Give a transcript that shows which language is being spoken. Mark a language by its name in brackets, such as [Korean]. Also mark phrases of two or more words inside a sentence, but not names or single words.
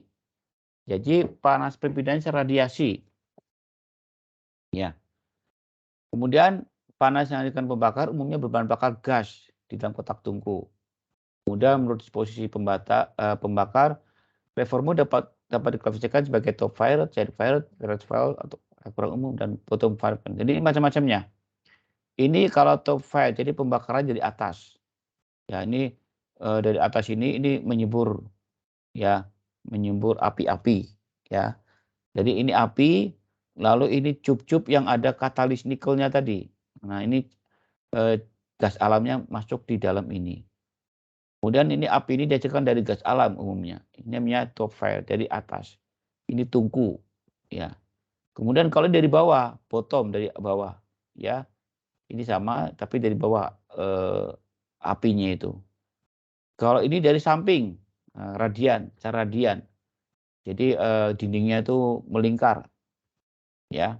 [Indonesian] Jadi panas perpindahan secara radiasi, ya. Kemudian panas yang akan pembakar umumnya berbahan bakar gas di dalam kotak tungku. Kemudian menurut posisi pembakar, reformer dapat diklasifikasikan sebagai [English] top fire, side fire, red fire [Indonesian] atau kurang umum dan [English] bottom fire. [Indonesian] Jadi macam-macamnya. Ini kalau [English] top fire [Indonesian] jadi pembakaran dari atas. Ya ini dari atas ini menyembur ya, menyembur api-api ya. Jadi ini api, lalu ini cup-cup yang ada katalis nikelnya tadi. Nah ini gas alamnya masuk di dalam ini. Kemudian ini api ini dihasilkan dari gas alam umumnya. Ini namanya [English] top fire [Indonesian] dari atas. Ini tungku ya. Kemudian kalau dari bawah, bottom dari bawah ya. Ini sama tapi dari bawah apinya itu. Kalau ini dari samping radian, cara radian. Jadi dindingnya itu melingkar ya.